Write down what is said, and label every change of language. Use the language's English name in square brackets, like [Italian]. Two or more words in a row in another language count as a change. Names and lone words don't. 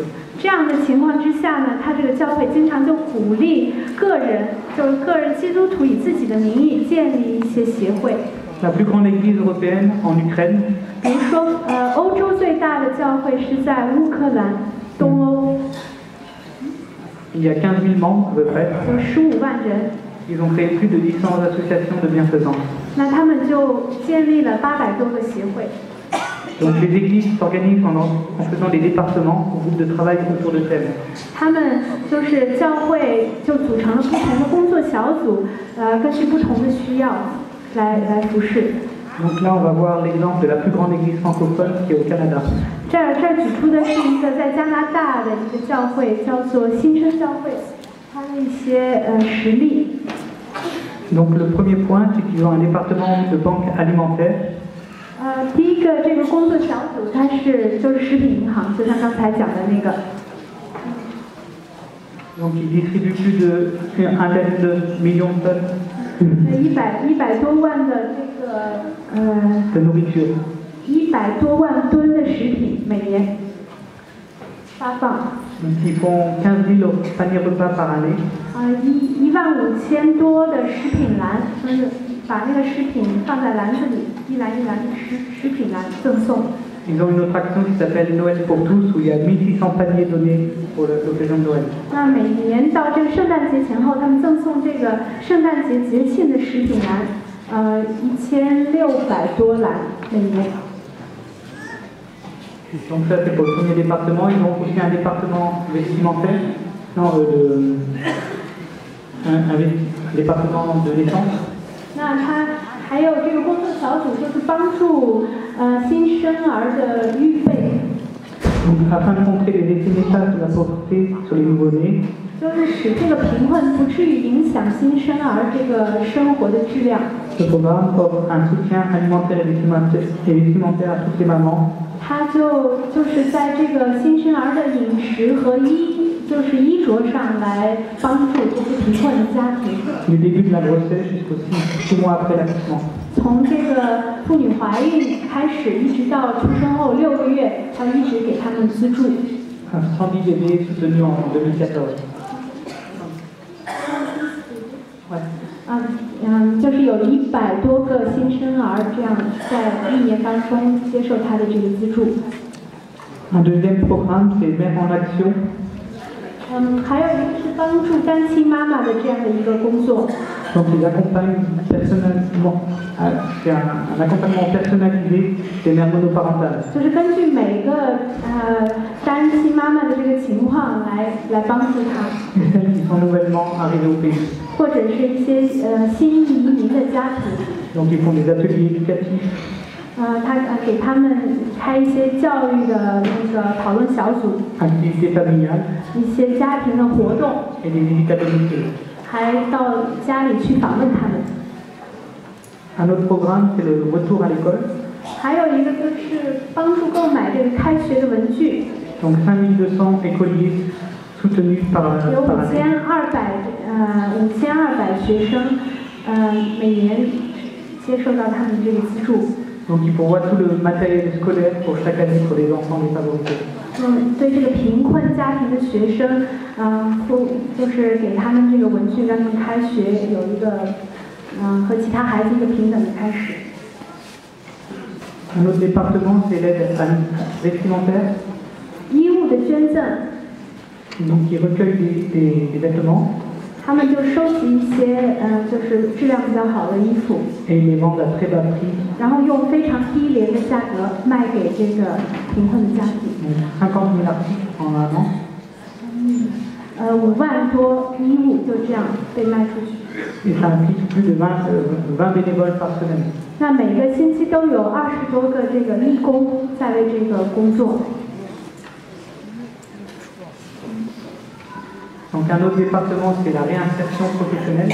[Chinese] 这样的情况之下呢，他这个教会经常就鼓励个人基督徒以自己的名义建立一些协会。 [French] La plus grande église européenne en Ukraine, [Chinese] 比如说，欧洲最大的教会是在乌克兰东欧， [French] il y a 15 000 membres à peu près. [Chinese] 有15万人。 [French] Ils ont créé plus de 800 associations de bienfaisance. [Chinese] 那他们就建立了800多个协会。 [French] Donc les églises s'organisent en faisant des départements ou groupes de travail autour de thèmes. [Chinese] 他们就是教会就组成了不同的工作小组，根据不同的需要来服侍。 [French] Donc là, on va voir l'exemple de la plus grande église francophone qui est au Canada. [Chinese] 这儿举出的是一个在加拿大的一个教会，叫做新生教会，它的一些实例。 [French] Donc le premier point, c'est qu'ils ont un département de banque alimentaire. [Chinese] 第一个这个工作小组，它就是食品银行，就像刚才讲的那个。 [French] Donc ils distribuent plus d'1 million de tonnes [Chinese] 100 多万的这个 [French] de nourriture. [Chinese] 100 多万吨的食品每年发放。 [French] Donc ils font 15 000 paniers repas par année. [Chinese] 15000 多的食品篮，就是把那个食品放在篮子里，一篮一篮的食品篮赠送。 [French] Ils ont une autre action qui s'appelle Noël pour tous, où il y a 1600 paniers donnés pour l'occasion de Noël. [Chinese] 那每年到这个圣诞节前后，他们赠送这个圣诞节节庆的食品篮，1600多篮每年。 [French] Donc ça c'est pour le premier département. Ils ont aussi un département vestimentaire, un département de l'essence. [Chinese] 那他还有这个工作小组就是帮助新生儿的预备， [French] Donc, afin de montrer les effets néfastes de la pauvreté sur les nouveau-nés, [Chinese] 就是使这个贫困不至于影响新生儿这个生活的质量。 [French] ce programme offre un soutien alimentaire et vestimentaire à toutes les mamans. [Chinese] 它就是在这个新生儿的饮食和衣着上来帮助这些贫困的家庭。 [French] Du début de la grossesse jusqu'au 6 mois après l'accouchement. [Chinese] 从这个妇女怀孕开始，一直到出生后6个月，他一直给他们资助。 [French] 110 bébés soutenus en 2014. Ouais. [Chinese] 就是有100多个新生儿这样在1年当中接受他的这个资助。 [French] Un deuxième programme, c'est mettre en action [Chinese] 还有一个是帮助单亲妈妈的这样的一个工作。 [French] donc ils accompagnent personnellement, c'est un accompagnement personnalisé des mères monoparentales. [Chinese] 就是根据每个单亲妈妈的这个情况来帮助她， [French] Et celles qui sont nouvellement arrivées au pays. [Chinese] 或者是一些新移民的家庭， [French] Donc ils font des ateliers éducatifs, [Chinese] 他给他们开一些教育的那个讨论小组， [French] activités familiales [Chinese] 一些家庭的活动， [French] et des visites à domicile. [Chinese] 还到家里去访问他们。 [French] Un autre programme, c'est le retour à l'école. [Chinese] 还有一个就是帮助购买这个开学的文具， [French] Donc 5200 écoliers soutenus par [Chinese] 有 [French] année. [Chinese] 5200 学生，每年接受到他们这个资助。 [French] Donc ils pourvoient tout le matériel scolaire pour chaque année pour les enfants défavorisés. [Chinese] 对这个贫困家庭的学生，就是给他们这个文具，让他们开学有一个，和其他孩子一个平等的开始。 [French] Un autre département, c'est l'aide vestimentaire. [Chinese] 衣物的捐赠， [French] Donc ils recueillent des vêtements [Chinese] 他们就收集一些就是质量比较好的衣服， [French] et ils les vendent à très bas prix. [Chinese] 然后用非常低廉的价格卖给这个贫困的家庭。 [French] Donc 50 000 articles en un an. [Chinese] 5 万多衣物就这样被卖出去。 [French] Et ça implique plus de 20 bénévoles par semaine. [Chinese] 那每个星期都有20多个这个义工在为这个工作。 [French] Donc un autre département, c'est la réinsertion professionnelle.